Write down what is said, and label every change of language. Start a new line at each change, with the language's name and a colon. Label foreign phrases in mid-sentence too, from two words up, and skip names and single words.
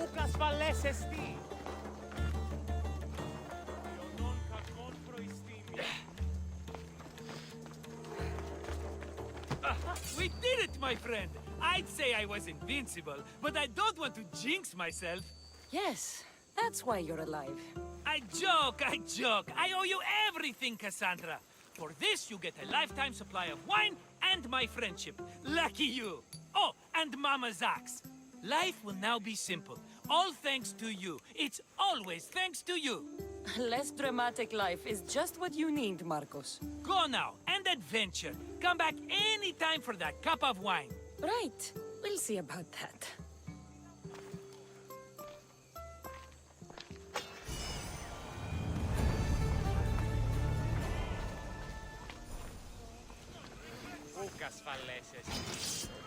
Greek: ασφαλές εστί. Ιωνών κακών προϊστήμι.
English: We did it, my friend! I'd say I was invincible, but I don't want to jinx myself. Yes, that's why you're alive. I joke, I joke. I owe you everything, Kassandra. For this, you get a lifetime supply of wine and my friendship. Lucky you. Oh, and Mama's axe. Life will now be simple. All thanks to you. It's always thanks to you. Less dramatic life is just what you need, Markos. Go now, and adventure. Come back anytime for that cup of wine. Right. We'll see about that.
Greek: Ούκ ασφαλές εστί.